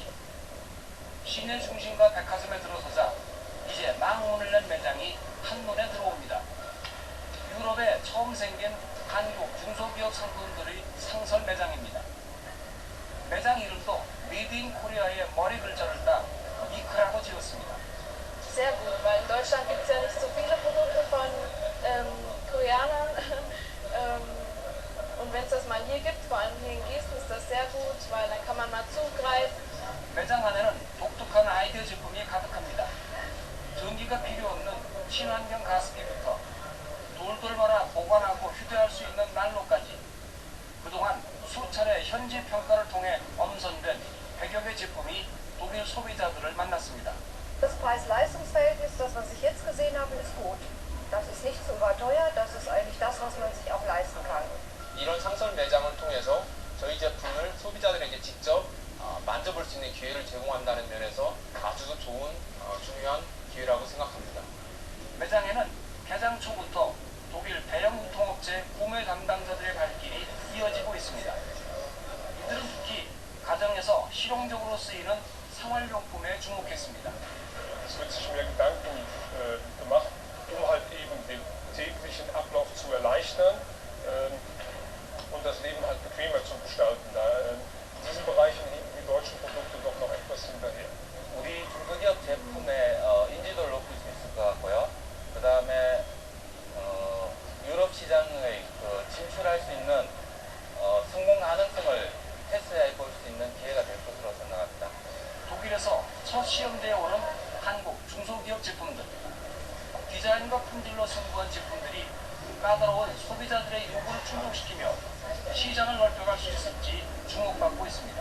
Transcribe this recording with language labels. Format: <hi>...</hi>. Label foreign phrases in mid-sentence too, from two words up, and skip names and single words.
<ko>시내 중심과 백화점에 들어서자 이제 망문을 낸 매장이 한눈에 들어옵니다. 유럽에 처음 생긴 한국 중소기업 상품들의 상설 매장입니다. 매장 이름도 메이드 인 코리아의 머리 글자를 따 이크라고 지었습니다.</ko> <de>Sehr gut, weil in Deutschland gibt es ja nicht so viele Produkte von Koreanern. Und wenn es das mal hier gibt, vor allem hier in Gießen, ist das sehr gut, weil dann kann man mal zugreifen.</de> <ko>매장 안에는 독특한 아이디어 제품이 가득합니다. 전기가 필요 없는 친환경 가습기부터 돌돌 말아 보관하고 휴대할 수 있는 난로까지 그동안 수차례 현지 평가를 통해 엄선된 100여 개 제품이 독일 소비자들을 만났습니다.</ko> <de>Das Preis-Leistungs-Verhältnis, das was ich jetzt gesehen habe, ist gut. Das ist nicht zu überteuert, das ist eigentlich das, was man sich auch leisten kann.</de> <ko>이런 상설 매장을 통해서 저희 제품을 소비자들에게 직접 만져볼 수 있는 기회를 제공한다는 면에서 아주 좋은 중요한 기회라고 생각합니다. 매장에는 개장 초부터 독일 배영 유통업체 구매 담당자들의 발길이 이어지고 있습니다. 이들은 특히 가정에서 실용적으로 쓰이는 생활용품에 주목했습니다.</ko> <de>Es wird sich mehr Gedanken gemacht, halt eben den täglichen Ablauf zu erleichtern und das Leben halt bequemer zu gestalten. Da in diesen Bereichen hinken die deutschen Produkte doch noch etwas hinterher.</de> <ko>우리 중소기업 제품의 인지도를 높일 수 있을 것 같고요. 그 다음에 유럽 시장의 진출할 수 있는 성공 가능성을 테스트해 볼 수 있는 기회가 될 것으로 생각합니다. 독일에서 첫 시험대에 오른 한국 중소기업 제품들, 디자인과 품질로 승부한 제품들이 까다로운 소비자들의 요구를 충족시키며 시장을 넓혀갈 수 있을지 주목받고 있습니다.</ko>